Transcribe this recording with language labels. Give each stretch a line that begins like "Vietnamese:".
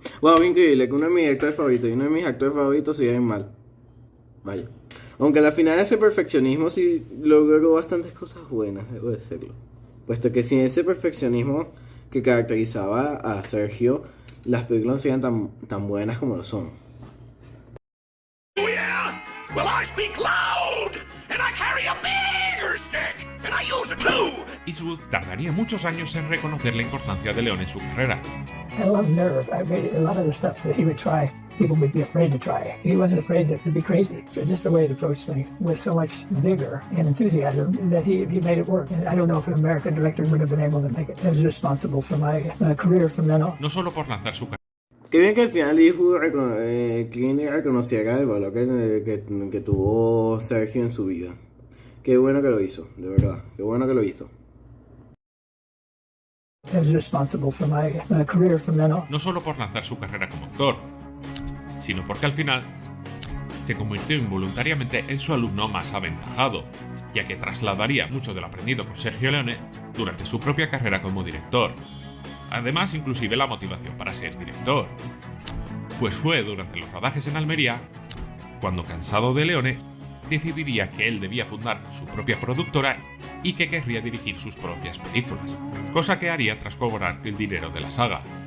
Spanish: Wow, increíble que uno de mis actores favoritos y uno de mis actores favoritos se lleven mal. Vaya. Aunque al final ese perfeccionismo sí logró bastantes cosas buenas, debo decirlo. Puesto que sin ese perfeccionismo que caracterizaba a Sergio, las películas no serían tan buenas como lo son.
English: Oh yeah? Well, I speak loud, and I carry a bigger stick, and I use
Spanish: Eastwood tardaría muchos años en reconocer la importancia de Leone en su carrera.
English: I love nerve. I made a lot of the stuff that he would try. People would be afraid to try. He wasn't afraid to be crazy. Just the way he approached things with so much vigor and enthusiasm that he made it work. And I don't know if an American director would have been able to make it. He was responsible for my career from then on.
Spanish: No solo por lanzar su carrera. Qué bien que al final Clint reconociera el valor que tuvo Sergio en su vida. Qué bueno que lo hizo, de verdad. Qué bueno que lo hizo.
English: He was responsible for my career from then on.
Spanish: No solo por lanzar su carrera como actor, sino porque al final se convirtió involuntariamente en su alumno más aventajado, ya que trasladaría mucho de lo aprendido con Sergio Leone durante su propia carrera como director. Además, inclusive la motivación para ser director. Pues fue durante los rodajes en Almería cuando, cansado de Leone, decidiría que él debía fundar su propia productora y que querría dirigir sus propias películas, cosa que haría tras cobrar el dinero de la saga.